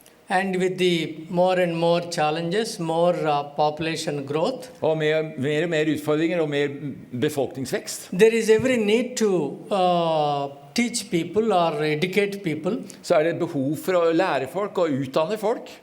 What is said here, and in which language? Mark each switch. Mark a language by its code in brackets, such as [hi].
[en] and with the more and more challenges, more population growth, [no] Og mer og mer utfordringer og mer befolkningsvekst. [en] there is every need to teach people or educate people. [no] Så er det behov for å lære folk og utdanne folk.